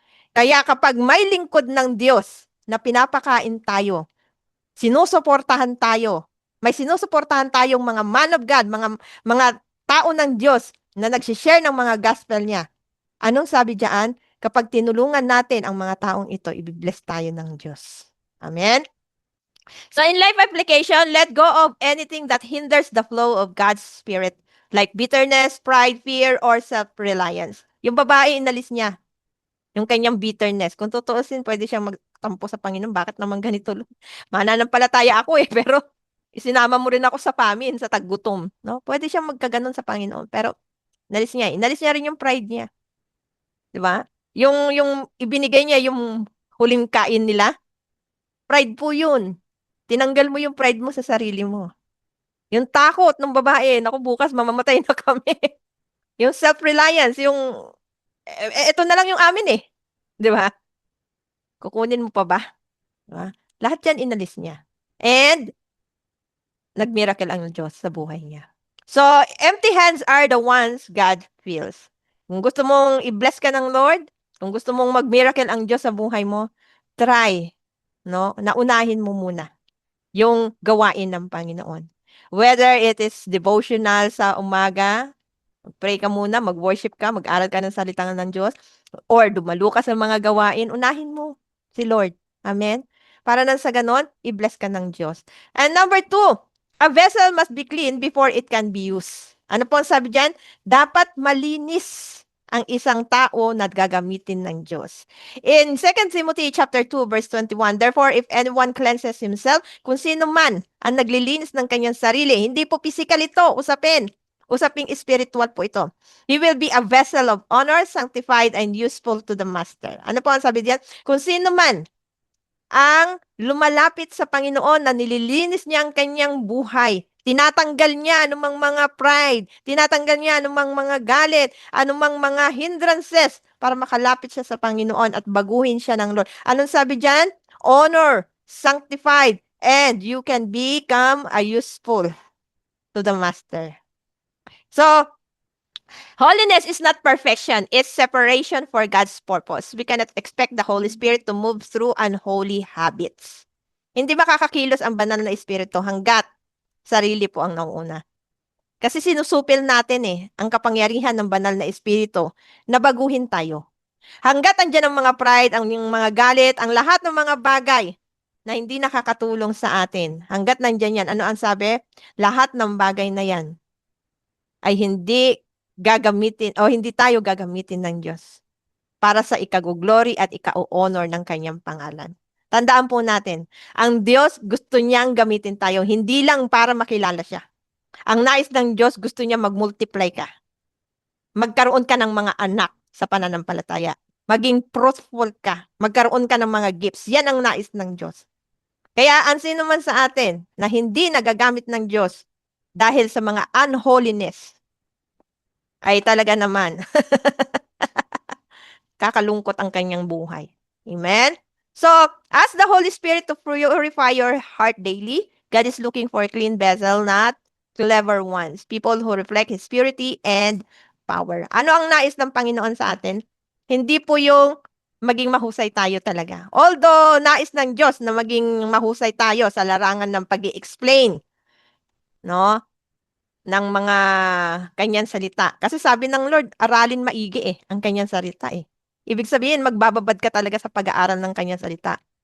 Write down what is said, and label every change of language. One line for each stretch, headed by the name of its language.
Filipino: Kaya kapag may lingkod ng Diyos na pinapakain tayo, sinusuportahan tayo, may sinusuportahan tayong mga
English: man of God,
Filipino: mga tao ng Diyos na nagsishare ng mga gospel niya. Anong sabi diyan? Kapag tinulungan natin ang mga taong ito, ibibless tayo ng Diyos. Amen?
English: So in life application, let go of anything that hinders the flow of God's Spirit, like bitterness, pride, fear, or self-reliance.
Filipino: Yung babae, inalis niya yung kanyang bitterness. Kung tutuusin, pwede siyang magtampo sa Panginoon. Bakit naman ganito? Mananampalataya ako pero isinama mo rin ako sa famine, sa taggutom. No? Pwede siyang magkaganon sa Panginoon. Pero inalis niya. Inalis niya rin yung pride niya. Di ba? Yung ibinigay niya yung huling kain nila, pride po yun. Tinanggal mo yung pride mo sa sarili mo. Yung takot ng babae, naku bukas mamamatay na kami. Yung self-reliance, yung ito na lang yung amin Di ba? Kukunin mo pa ba? Diba? Lahat yan inalis niya. And, nag-miracle ang Diyos sa buhay niya.
English: So, empty hands are the ones God fills.
Filipino: Kung gusto mong i-bless ka ng Lord, kung gusto mong mag-miracle ang Diyos sa buhay mo, try, no? Naunahin mo muna yung gawain ng Panginoon. Whether it is devotional sa umaga, pray ka muna, mag-worship ka, mag-aral ka ng salita ng Diyos, or dumalo ka sa mga gawain, unahin mo si Lord. Amen? Para nang sa ganon, i-bless ka ng Diyos.
English: And number 2, a vessel must be clean before it can be used.
Filipino: Ano po ang sabi dyan? Dapat malinis ang isang tao na gagamitin ng Diyos.
English: In 2 Timothy chapter 2 verse 21, therefore if anyone cleanses himself,
Filipino: kung sino man ang naglilinis ng kanyang sarili, hindi po physical ito, usaping spiritual po ito.
English: He will be a vessel of honor, sanctified, and useful to the master.
Filipino: Ano po ang sabi diyan? Kung sino man ang lumalapit sa Panginoon na nililinis niya ang kanyang buhay, tinatanggal niya anumang mga pride, tinatanggal niya anumang mga galit, anumang mga hindrances para makalapit siya sa Panginoon at baguhin siya ng Lord. Anong sabi diyan?
English: Honor, sanctified, and you can become a useful to the master. So, holiness is not perfection. It's separation for God's purpose. We cannot expect the Holy Spirit to move through unholy habits.
Filipino: Hindi makakakilos ang banal na espiritu hanggat sarili po ang nauuna. Kasi sinusupil natin ang kapangyarihan ng banal na espiritu na baguhin tayo. Hanggat andyan ang mga pride, ang mga galit, ang lahat ng mga bagay na hindi nakakatulong sa atin. Hanggat nandyan yan, ano ang sabi? Lahat ng bagay na yan ay hindi gagamitin o hindi tayo gagamitin ng Diyos para sa ikaguglory at ika-honor ng kanyang pangalan. Tandaan po natin, ang Diyos gusto niyang gamitin tayo, hindi lang para makilala siya. Ang nais ng Diyos, gusto niya mag-multiply ka. Magkaroon ka ng mga anak sa pananampalataya. Maging fruitful ka. Magkaroon ka ng mga gifts. Yan ang nais ng Diyos. Kaya ang sino man sa atin na hindi nagagamit ng Diyos dahil sa mga unholiness, ay talaga naman kakalungkot ang kanyang buhay. Amen?
English: So, ask the Holy Spirit to purify your heart daily. God is looking for a clean vessel, not clever ones. People who reflect His purity and power.
Filipino: Ano ang nais ng Panginoon sa atin? Hindi po yung maging mahusay tayo talaga. Although, nais ng Diyos na maging mahusay tayo sa larangan ng pag-i-explain, no? Ng mga kanyang salita. Kasi sabi ng Lord, aralin maigi ang kanyang salita Ibig sabihin, magbababad ka talaga sa pag-aaral ng kanyang salita.